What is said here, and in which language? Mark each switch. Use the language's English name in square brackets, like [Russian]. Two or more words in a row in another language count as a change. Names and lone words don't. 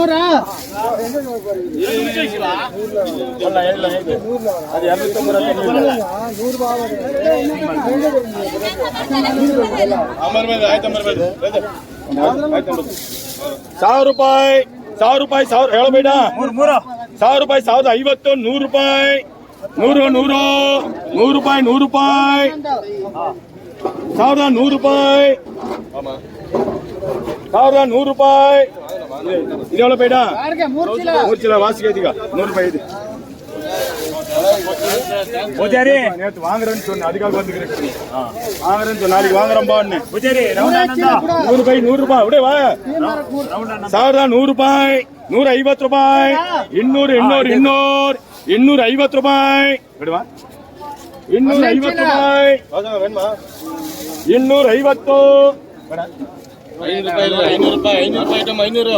[Kannada] ಅಲ್ಲ ಇದೆ ಅದು 1000 ರೂಪಾಯಿ 1000 ರೂಪಾಯಿ 1000 ಹೇಳಬೇಡ 1000 ರೂಪಾಯಿ 1050 100 ರೂಪಾಯಿ 100 ರೂಪಾಯಿ 100 ರೂಪಾಯಿ 1100 ರೂಪಾಯಿ 1100 ರೂಪಾಯಿ ಇದೆಲ್ಲ ಬೇಡ 3 ಚೀಲ ವಾಸಿಗೆ ಇದೀಗ 100 ರೂಪಾಯಿ ಇದೆ [Tamil] வாங்குறேன்னு சொன்னேன் அதுக்காக வந்துக்கிறேன் வாங்குறேன்னு சொன்ன நாளைக்கு வாங்குறோம்பா 100 ரூபாய் 100 ரூபாய் அப்படியே வா 1100 ரூபாய் 150 ரூபாய் 250 ரூபாய் விடுவா 250 ರೂಪಾಯಿ 250 [Kannada] 500 ರೂಪಾಯಿ 500 ಐಟಮ್ 500